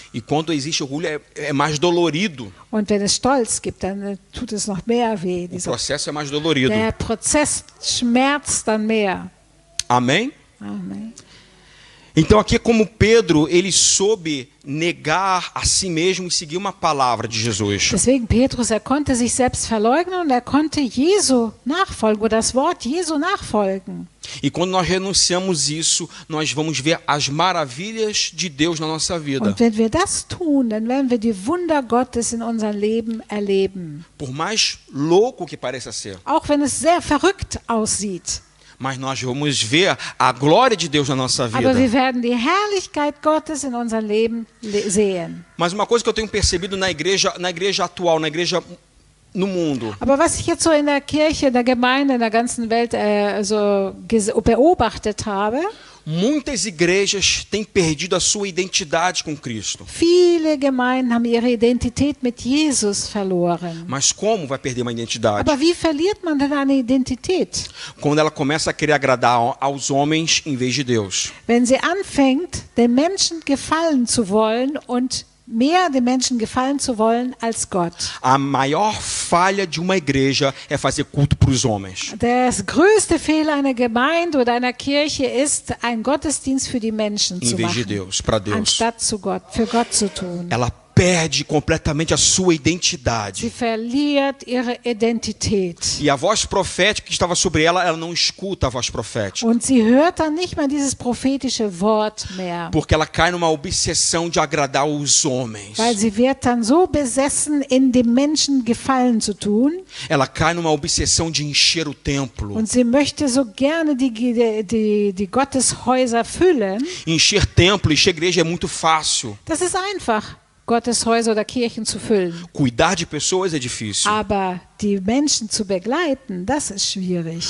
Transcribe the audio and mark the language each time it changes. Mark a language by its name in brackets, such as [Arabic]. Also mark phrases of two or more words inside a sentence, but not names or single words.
[Portuguese] E quando existe orgulho é mais dolorido. [German] Und wenn es Stolz gibt, dann tut es noch mehr weh. [Portuguese] O processo é mais dolorido. [German] Der Prozess schmerzt dann mehr. [Portuguese] Amém? [German] Amen. [Portuguese] Então aqui é como Pedro, ele soube negar a si mesmo e seguir uma palavra de Jesus. [German] Deswegen Petrus, konnte sich selbst verleugnen und konnte Jesu nachfolgen, oder das Wort Jesu nachfolgen. [Portuguese] E quando nós renunciamos isso, nós vamos ver as maravilhas de Deus na nossa vida. [German] Und wenn wir das tun, dann werden wir die Wunder Gottes in unserem Leben erleben. [Portuguese] Por mais louco que pareça ser. [German] Auch wenn es sehr verrückt aussieht. [Portuguese] Mas nós vamos ver a glória de Deus na nossa vida. [German] Aber wir werden die Herrlichkeit Gottes in unserem Leben sehen. [Portuguese] Mas uma coisa que eu tenho percebido na igreja atual, na igreja no mundo, [German] Aber was ich jetzt so in der Kirche, in der Gemeinde, in der ganzen Welt beobachtet habe, [Portuguese] Muitas igrejas têm perdido a sua identidade com Cristo. [German] Viele Gemeinden haben ihre Identität mit Jesus verloren. [Portuguese] Mas como vai perder uma identidade? [German] Aber wie verliert man denn eine Identität? [Portuguese] Quando ela começa a querer agradar aos homens em vez de Deus. [German] Wenn sie anfängt, den Menschen gefallen zu wollen und mehr den Menschen gefallen zu wollen als Gott. [Portuguese] A maior falha de uma igreja é fazer culto para os homens. [German] Das größte Fehler einer Gemeinde oder einer Kirche ist, einen Gottesdienst für die Menschen [Portuguese] Em [German] zu [Portuguese] vez de [German] machen, [Portuguese] Deus, para Deus. [German] anstatt für Gott zu tun. [Portuguese] Ela perde completamente a sua [German] Sie [Portuguese] identidade. [German] verliert ihre Identität. [Portuguese] E a voz profética que estava sobre ela, ela não escuta a voz profética. [German] Und sie hört dann nicht mehr dieses prophetische Wort mehr, [Portuguese] Porque ela cai numa obsessão de agradar os homens. [German] weil sie wird dann so besessen, in dem Menschen Gefallen zu tun. [Portuguese] Ela cai numa obsessão de encher o templo. [German] Und sie möchte so gerne die Gotteshäuser füllen. [Portuguese] Encher templo, encher igreja é muito fácil. [German] Das ist einfach, Gotteshäuser oder Kirchen zu füllen. [Portuguese] Cuidar de pessoas é difícil. [German] Aber die Menschen zu begleiten, das ist schwierig.